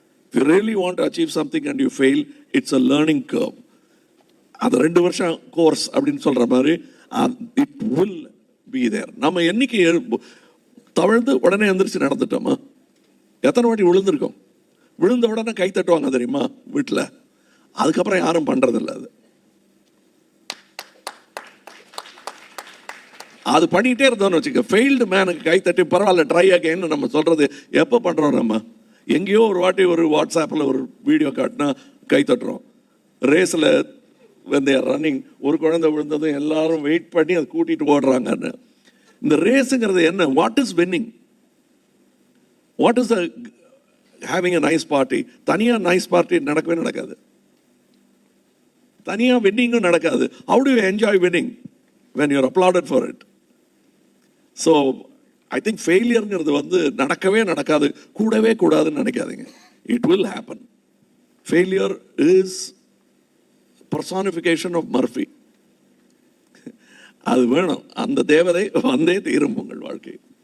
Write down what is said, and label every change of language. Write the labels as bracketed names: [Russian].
[English] If you really want to achieve something and you fail, it's a learning curve. [Tamil] அது 2 வருஷம் course அப்படின்னு சொல்ற மாதிரி [English] It will be there. [Tamil] நம்ம என்னைக்கு தவழ்ந்து உடனே எந்திரிச்சு நடந்துட்டோமா? எத்தனை வாட்டி விழுந்திருக்கோம்? விழுந்த உடனே கை தட்டுவாங்க தெரியுமா வீட்டில்? அதுக்கப்புறம் யாரும் பண்றதில்லை. அது பண்ணிகிட்டே இருந்தோம்னு வச்சுக்க, ஃபெயில்டு மேனுக்கு கை தட்டி பரவாயில்ல ட்ரை அகைன்னு நம்ம சொல்றது எப்போ பண்ணுறோம்? நம்ம எங்கேயோ ஒரு வாட்டி ஒரு வாட்ஸ்அப்பில் ஒரு வீடியோ காட்டினா கை தட்டுறோம். ரேஸில் வந்து ரன்னிங் ஒரு குழந்தை விழுந்ததும் எல்லாரும் வெயிட் பண்ணி அதை கூட்டிகிட்டு ஓடுறாங்கன்னு. இந்த ரேஸுங்கிறது என்ன? [English] What is winning? What is having a nice party? [Tamil] தனியாக நைஸ் பார்ட்டி நடக்கவே நடக்காது. தனியாக வின்னிங்கும் நடக்காது. [English] How do you enjoy winning when you're applauded for it? So I think [Tamil] ஃபெயிலியர்ங்கிறது வந்து நடக்கவே நடக்காது, கூடவே கூடாதுன்னு நினைக்காதீங்க. [English] It will happen. Failure is personification of Murphy. [Tamil] அது வேணும். அந்த தேவதை வந்தே தீரும் உங்கள் வாழ்க்கை.